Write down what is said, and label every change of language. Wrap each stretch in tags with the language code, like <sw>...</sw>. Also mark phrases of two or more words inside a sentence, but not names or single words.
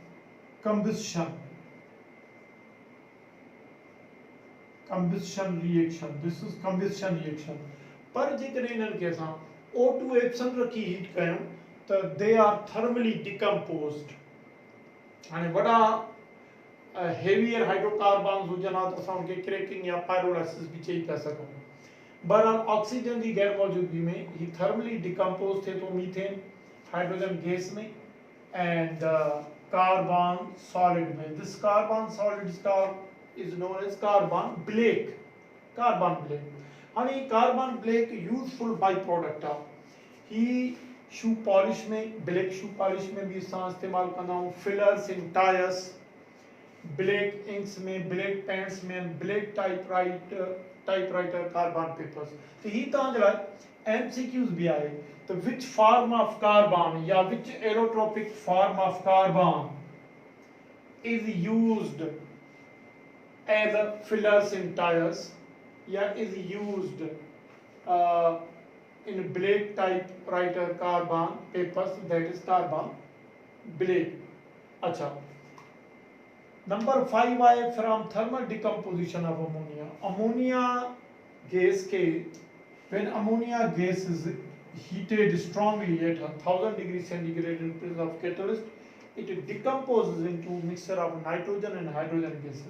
<en>combustion reaction this is combustion reaction</en> <sd>पर जेकॾहिं इन्हनि खे असां O2 एब्सेंट रखी हीट कयूं त</sd> <en>they are thermally decomposed</en> <sd>हाणे वॾा</sd> <en>heavier hydrocarbons</en> <sd>हुजनि हा त असां उनखे क्रैकिंग या पायरोलाइसिस भी चई था सघूं</sd> <ur>بہرحال آکسیجن کی غیر موجودگی میں ہی</ur> <en>thermally decompose</en> <sd>थे तो</sd> <en>methane hydrogen gas</en> <sd>में</sd> <en>and carbon solid</en> <sd>में</sd> <en>this carbon solid is known as carbon black</en> <sd>हाणे</sd> <en>carbon black useful by product</en> <sd>आहे ही</sd> <en>shoe polish</en> <sd>में</sd> <en>black shoe polish</en> <sd>में भी असां इस्तेमाल कंदा आहियूं</sd> <en>fillers in tyres black inks में black paints में black typewriter carbon papers</en> <sd>तो ही तव्हां जे लाइ एमसीक्यूज भी आहे तो</sd> <en>which form of carbon या which allotropic form of carbon is used as a fillers in tires yeah is used in black typewriter carbon papers that is carbon black acha number 5 I from thermal decomposition of ammonia gas ke when ammonia gas is heated strongly at 1000 degrees centigrade in presence of catalyst it decomposes into mixture of nitrogen and hydrogen gases.</en>